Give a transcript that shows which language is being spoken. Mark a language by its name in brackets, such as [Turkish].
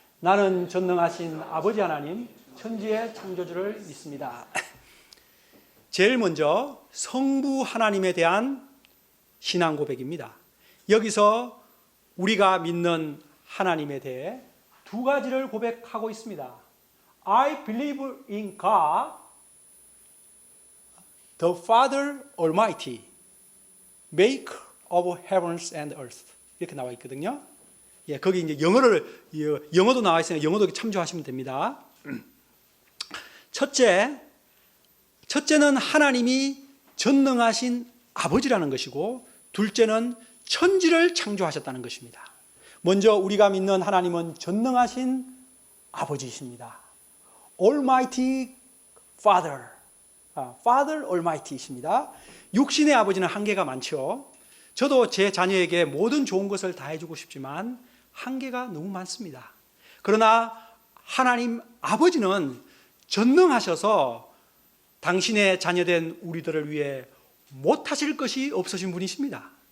[Korean] 나는 전능하신 아버지 하나님 천지의 창조주를 믿습니다. 제일 먼저 성부 하나님에 대한 신앙 고백입니다. 여기서 우리가 믿는 하나님에 대해 2가지를 고백하고 있습니다. [English] I believe in God, the Father Almighty, maker of heavens and earth. [Korean] 이렇게 나와 있거든요. 예, 거기 이제 영어도 나와 있으니까 영어도 참조하시면 됩니다. 첫째는 하나님이 전능하신 아버지라는 것이고, 둘째는 천지를 창조하셨다는 것입니다. 먼저 우리가 믿는 하나님은 전능하신 아버지이십니다. [English] Almighty Father, Father Almighty이십니다. [Korean] 육신의 아버지는 한계가 많죠. 저도 제 자녀에게 모든 좋은 것을 다 해주고 싶지만 한계가 너무 많습니다. 그러나 하나님 아버지는 전능하셔서 당신의 자녀된 우리들을 위해 못하실 것이 없으신 분이십니다.